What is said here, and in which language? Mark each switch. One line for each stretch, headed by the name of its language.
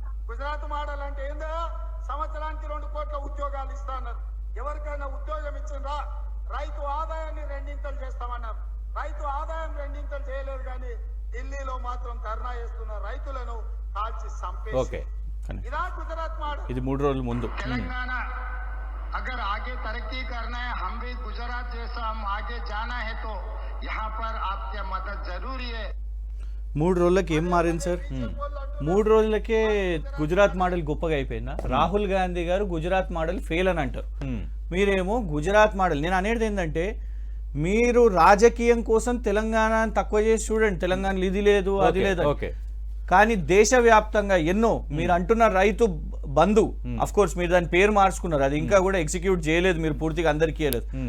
Telugu: Gujarat model అంటే ఏందా? సంవత్సరానికి 2 కోట్ల ఉద్యోగాలు ఇస్తాన్నారు. ఎవరికైనా ఉద్యోగం ఇచ్చిండ్రా? రైతు ఆదాయాన్ని 2 చేస్తామన్నారు. రైతు ఆదాయం 2 చేయలేరు, కానీ ఢిల్లీలో మాత్రం ధర్నా చేస్తున్న రైతులను కాల్చి చంపేసి ఇదా గుజరాత్ మోడల్. ఇది 3 రోజుల ముందు.
Hindi: తెలంగాణ अगर आगे तरक्की करना है, हम भी गुजरात जैसा हम आगे जाना है, तो यहाँ पर आपकी मदद जरूरी है.
Telugu: 3 రోజులకి ఏం మారింది సార్? 3 రోజులకే గుజరాత్ మోడల్ గొప్పగా అయిపోయిందా? రాహుల్ గాంధీ గారు గుజరాత్ మోడల్ ఫెయిల్ అని అంటారు, మీరేమో గుజరాత్ మోడల్. నేను అనేది ఏంటంటే, మీరు రాజకీయం కోసం తెలంగాణ తక్కువ చేసి చూడండి, తెలంగాణలో ఇది లేదు అది లేదు, కానీ దేశవ్యాప్తంగా ఎన్నో మీరు అంటున్న రైతు బంధు, అఫ్ కోర్స్ మీరు దాని పేరు మార్చుకున్నారు, అది ఇంకా కూడా ఎగ్జిక్యూట్ చేయలేదు, మీరు పూర్తిగా అందరికీ ఇవ్వలేదు.